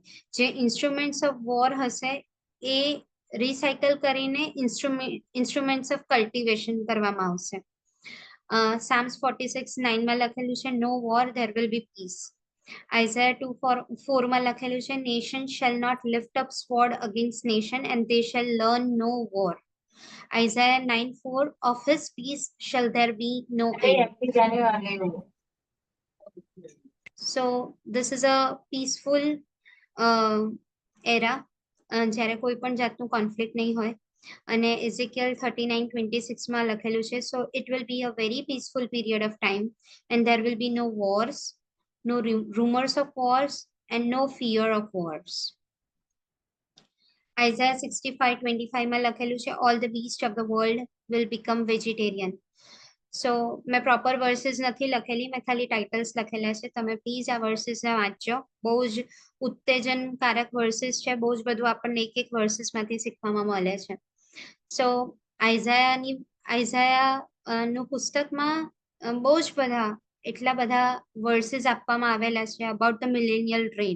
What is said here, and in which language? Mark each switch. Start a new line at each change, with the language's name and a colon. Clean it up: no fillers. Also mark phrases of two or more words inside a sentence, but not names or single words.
Gujarati: જે
English: instruments of war
Gujarati: હશે એ રિસાયકલ કરીને
English: instruments of cultivation
Gujarati: કરવામાં આવશે.
English: Psalms 46:9
Gujarati: માં લખેલું છે
English: no war there will be peace. Isaiah 2:4
Gujarati: માં લખેલું છે
English: nation shall not lift up sword against nation and they shall learn no war. Isaiah 9:4 of his peace shall there be no end. So this is a peaceful era
Gujarati: જ્યારે કોઈ પણ જાતનું કોન્ફ્લિક્ટ નહીં હોય.
English: અને Ezekiel 39:26
Gujarati: માં લખેલું છે
English: so it will be a very peaceful period of time and there will be no wars, no rumors of wars and no fear of wars. Isaiah 65:25
Gujarati: માં લખેલું છે
English: all the beasts of the world will become vegetarian.
Gujarati: સો મેં
English: proper verses
Gujarati: નથી લખેલી, મેં ખાલી ટાઇટલ્સ લખેલા છે. તમે પ્લીઝ આ વર્સિસને વાંચજો. બહુ જ ઉત્તેજનકારક વર્સિસ છે, બહુ જ બધું આપણને એક વર્સિસમાંથી શીખવામાં મળે છે. સો આઇઝાયાનું પુસ્તકમાં બહુ જ એટલા બધા વર્સિસ આપવામાં આવેલા છે
English: about the millennial reign.